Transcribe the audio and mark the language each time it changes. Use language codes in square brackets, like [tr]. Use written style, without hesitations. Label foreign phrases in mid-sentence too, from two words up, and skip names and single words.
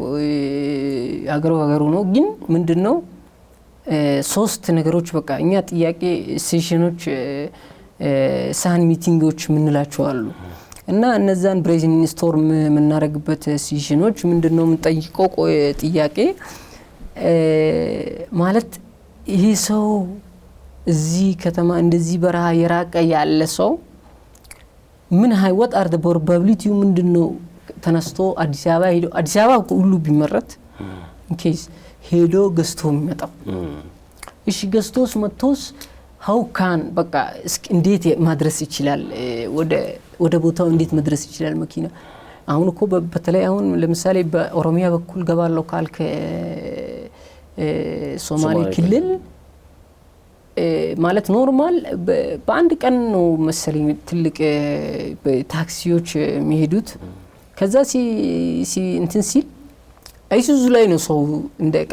[am] አገሩ ነው ግን ምንድነው ሶስት ነገሮች በቃ እኛ ጥያቄ ሴሽኖች ሳሃን ሚቲንጎች ምንላቸው አሉ እና እነዛን [en] brain storm [am] ምናረግበት ሴሽኖች ምንድነው ምንጠይቀው ጥያቄ ማለት ይሄ ሰው እዚህ ከተማ እንደዚህ በረሃ የራቀ ያለ ሰው ምን [en] what are the probability [am] ምንድነው ተነስቶ አዲስ አበባ ሁሉ ቢመረት ኢንኬስ ሄዶ ገዝቶ የሚመጣው እሺ ገዝቶስ መጥቶስ [en] how can [am] በቃ እንዴት ማድረስ ይችላል ወደ ቦታው እንዴት መድረስ ይችላል መኪና አሁን እኮ በተለይ አሁን ለምሳሌ በኦሮሚያ በኩል ገባለው ካልከ ሶማሌ ክልል ማለት ኖርማል በአንድ ቀን ነው መሰለኝ ትልቅ ታክሲዎች የሚሄዱት ከዛ እንትን ሲል አይሱዙ ላይ ነው ሰው እንደ ዕቃ